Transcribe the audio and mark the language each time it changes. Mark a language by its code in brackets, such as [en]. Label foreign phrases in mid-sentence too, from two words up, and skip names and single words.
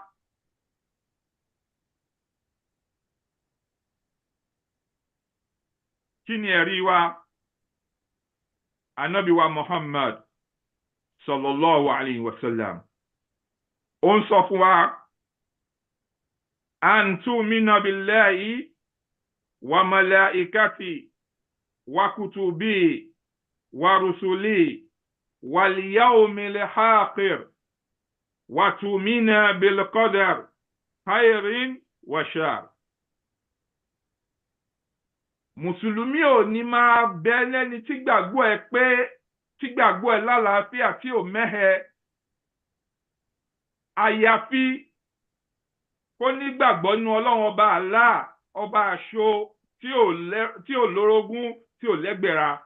[yo] kí ni ẹ̀rí wa? Ànábì wa Muhammad [ar] صلى الله عليه وسلم [yo] ó ń sọ fún wa [ar] أن تؤمن بالله وملائكة وكتب ورسل واليوم الآخر وتؤمن بالقدر خير وشر. [yo] mùsùlùmí ò ní máa bẹ lẹ́ni tí gbàgbọ́ ẹ pé tí gbàgbọ́ ẹ lálàáfíà tí ò mẹ́hẹ àyàfi kó nígbàgbọ́ nínú Ọlọ́run ọba Allah ọba àṣọ tí ò lórogún tí ò lẹ́gbẹ̀ra.